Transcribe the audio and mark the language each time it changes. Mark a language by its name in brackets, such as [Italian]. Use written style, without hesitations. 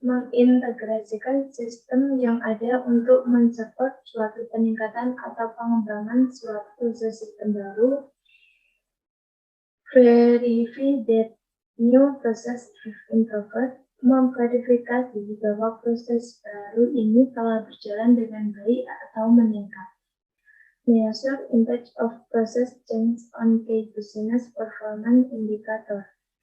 [Indonesian] Mengintegrasikan sistem yang ada untuk mensupport suatu peningkatan atau pengembangan suatu proses sistem baru. [English] Verify that new process have improved. [Indonesian] Memverifikasi bahwa proses baru ini telah berjalan dengan baik atau meningkat. [English] Measure impact of process change on key business performance indicator.